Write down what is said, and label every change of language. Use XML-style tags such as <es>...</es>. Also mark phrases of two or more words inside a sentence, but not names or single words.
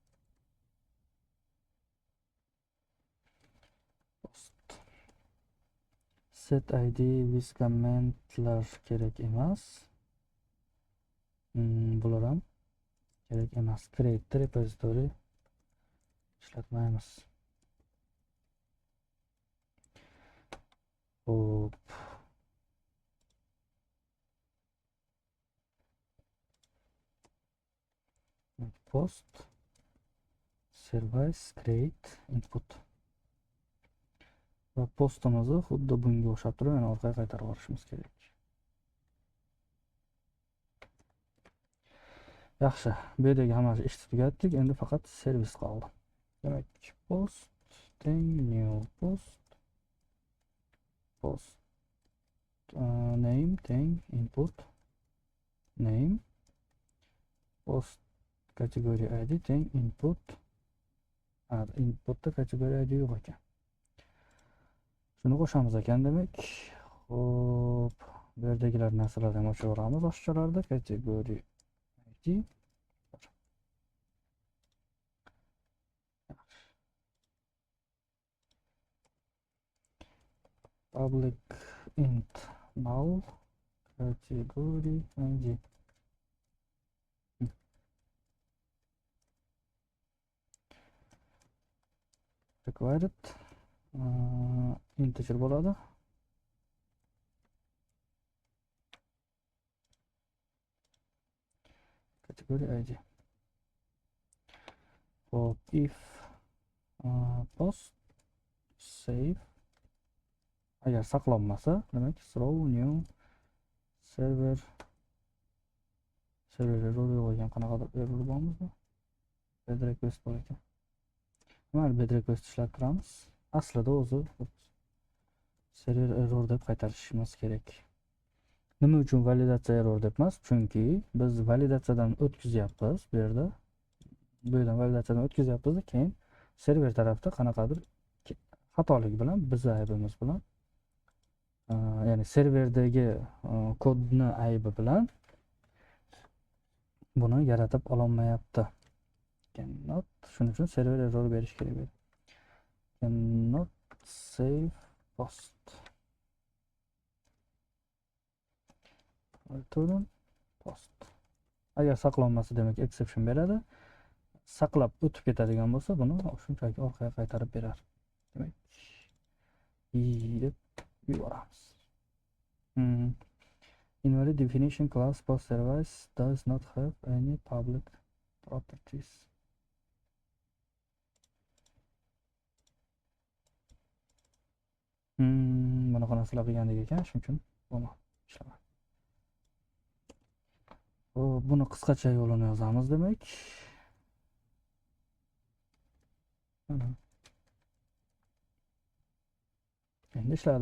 <en>Post set id with commentlar</en> <uz>kerak emas. Bular ham kerak emas.</uz> <en>Create repository</en> <uz>ishlatmaymiz. Hop.</uz> <en>Post service create input.</en> <uz>Va postimizni xuddi bunga o'xshab turib yana orqaga qaytarib yuborishimiz kerak. Yaxshi, bu yerdagi hammasi ishni tugatdik. Endi faqat servis qoldi.</uz> <en>Demak, post teng new post name teng input name post category id teng input.</en> <uz>Inputda</uz> <en>category id</en> <uz>yo'q ekan. Shuni qo'shamiz ekan demak. Xo'p, bu yerdagilar narsalarni ham ochaveramiz oshchalarda.</uz> <en>Category id public int null category id. Required integer bo'ladi. Category id.</en> <uz>Hop,</uz> <en>if post save</en> <uz>agar saqlanmasa, demak</uz> <en>throw new server error</en> <uz>yo'q ekan. Qanaqadir error bormizmi?</uz> <en>Bed request</en> <uz>bor ekan. Mana</uz> <en>bed request</en> <uz>ishlab turamiz. Aslida o'zi</uz> <en>server error</en> <uz>deb qaytarishimiz kerak. Nima uchun validatsiya error deb emas? Chunki biz validatsiyadan o'tkazyapmiz bu yerda. Bu yerdan validatsiyadan o'tkazyapmiz, keyin server tarafda qanaqadir xatolik bilan, biz aybimiz bilan, ya'ni serverdagi kodni aybi bilan buni yaratib ololmayapti. Cannot, shuning uchun</uz> <en>server error</en> <uz>berish kerak edi.</uz> <en>Cannot save post. Return post.</en> <uz>Agar saqlanmasa, demak exception beradi. Saqlab o'tib ketadigan bo'lsa, buni shunchaki orqaga qaytarib berar. Demak, deb yuboramiz.</uz> <en>Invalid definition class post service does not have any public properties.</en> <uz>Bunaqa narsalar qilgandek ekan, shuning uchun bo'lmadi, ishlamadi. Buni qisqacha yo'lini yozamiz demak. Endi ishladi.</uz>